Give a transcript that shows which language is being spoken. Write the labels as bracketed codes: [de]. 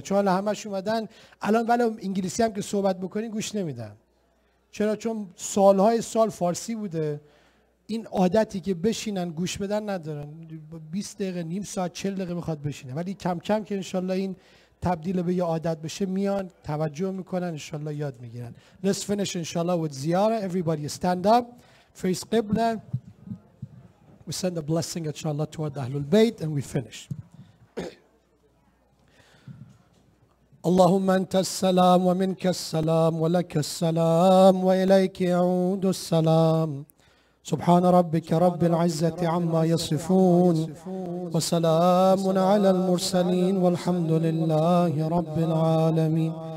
[fa] چون همش اومدن الان ولی انگلیسی هم که صحبت بکنین گوش نمیدن. چرا؟ چون سالهای سال فارسی بوده. این عادتی که بشینن گوش بدن ندارن. 20 دقیقه، نیم ساعت، 40 دقیقه میخواد بشینه. ولی کم کم که انشالله این تبدیل به یه عادت بشه میان توجه میکنن، انشالله یاد میگیرن. [en] Let's finish inshallah with ziyarah. Everybody stand up, face qibla. We send a blessing inshallah toward Ahlul Bayt and we finish. [ar] اللهم أنت السلام ومنك السلام ولك السلام وإليك يعود السلام. سبحان ربك رب العزة عما يصفون وسلام على المرسلين والحمد لله رب العالمين.